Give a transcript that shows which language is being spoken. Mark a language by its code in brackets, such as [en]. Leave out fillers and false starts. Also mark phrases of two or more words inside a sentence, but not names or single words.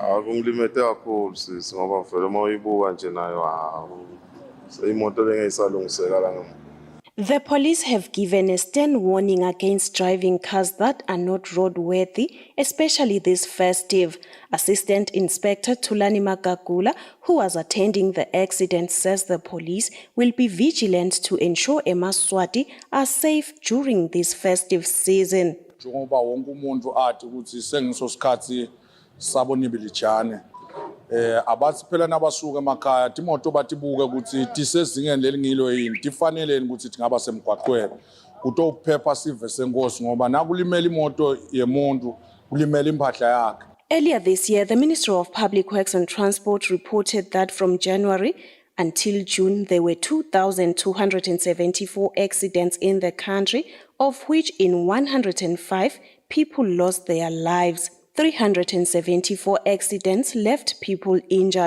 [en] The police have given a stern warning against driving cars that are not roadworthy, especially this festive. Assistant Inspector Tulani Magagula, who was attending the accident, says the police will be vigilant to ensure eMaswati are safe during this festive season. [ss] Abathi phela nabasuka emakhaya timoto batibuka ukuthi tisezingeni lelingilo yini tifanele ukuthi tingaba semgwaqweni kutophepha sive senkosi ngoba nakulimela imoto yemuntu kulimela impahla yakhe. [en] Earlier this year, the Ministry of Public Works and Transport reported that from January until June, there were 2,274 accidents in the country, of which in 105 people lost their lives. 374 accidents left people injured.